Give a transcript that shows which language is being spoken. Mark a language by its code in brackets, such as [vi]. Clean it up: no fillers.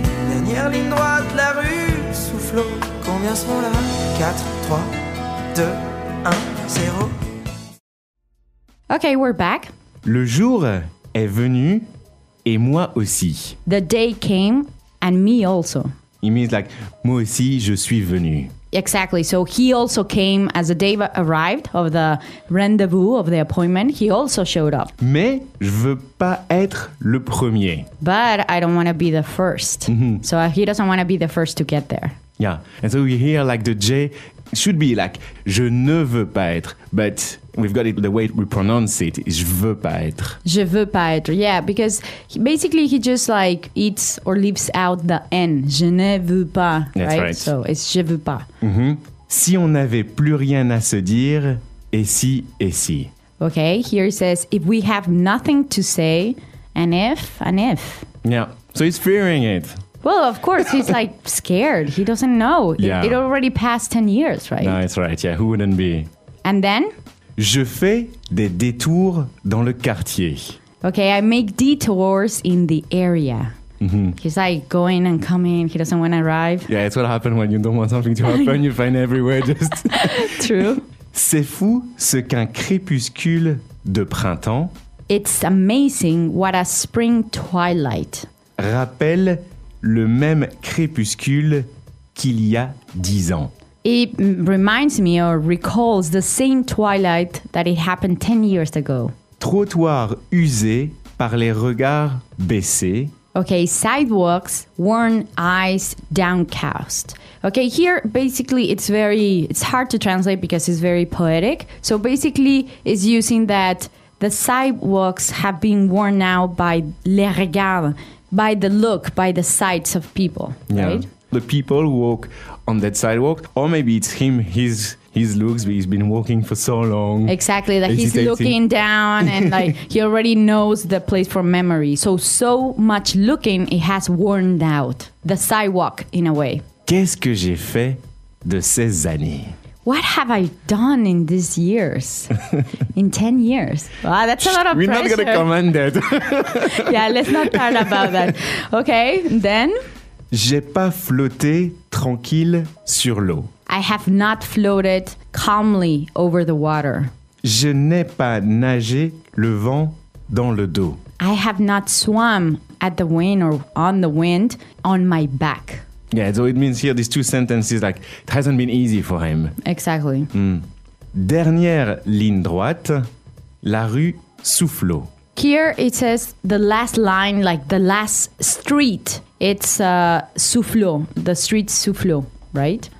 [fr] Dernière ligne droite, la rue souffle. Combien sont là? 4, 3, 2, 1, 0. [en] Ok, we're back. [fr] Le jour est venu et moi aussi. [en] The day came and me also. It means like, [fr] moi aussi je suis venu. [en] Exactly. So he also came as the day arrived of the rendezvous of the appointment. He also showed up. [fr] Mais je veux pas être le premier. [en] But I don't want to be the first. Mm-hmm. So he doesn't want to be the first to get there. Yeah. And so we hear like the J should be like, [fr] je ne veux pas être, [en] but we've got it the way we pronounce it. [fr] Je veux pas être. Je veux pas être. [en] Yeah, because he just like eats or leaves out the N. [fr] Je ne veux pas. [en] That's right. So it's [fr] je veux pas. Mm-hmm. Si on n'avait plus rien à se dire, et si. [en] Okay, here it says, if we have nothing to say, and if. Yeah, so he's fearing it. Well, of course, he's like scared. He doesn't know. Yeah. It already passed 10 years, right? No, that's right. Yeah, who wouldn't be? And then? [fr] Je fais des détours dans le quartier. [en] Okay, I make detours in the area. Mm-hmm. He's like going and coming. He doesn't want to arrive. Yeah, it's what happens when you don't want something to happen. You find everywhere just... True. [fr] C'est fou ce qu'un crépuscule de printemps... [en] It's amazing what a spring twilight... [fr] ...rappelle le même crépuscule qu'il y a 10 ans. [en] It reminds me or recalls the same twilight that it happened 10 years ago. [fr] Trottoir usé par les regards baissés. [en] Okay, sidewalks, worn eyes, downcast. Okay, here basically it's hard to translate because it's very poetic. So basically it's using that the sidewalks have been worn out by [fr] les regards, [en] by the look, by the sights of people, yeah. Right? The people walk on that sidewalk, or maybe it's him, his looks, but he's been walking for so long. Exactly, like hesitating. He's looking down and like he already knows the place from memory. So much looking, it has worn out the sidewalk in a way. [fr] Qu'est-ce que j'ai fait de ces années? [en] What have I done in these years? In 10 years? Wow, that's a lot of We're pressure. We're not going to comment it. Yeah, let's not talk about that. Okay, then? [fr] J'ai pas flotté tranquille sur l'eau. [en] I have not floated calmly over the water. [fr] Je n'ai pas nagé le vent dans le dos. [en] I have not swum at the wind or on the wind on my back. Yeah, so it means here, these two sentences, like, it hasn't been easy for him. Exactly. [fr] Mm. Dernière ligne droite, la rue Soufflot. [en] Here it says the last line, like the last street, it's Soufflot, the street Soufflot, right?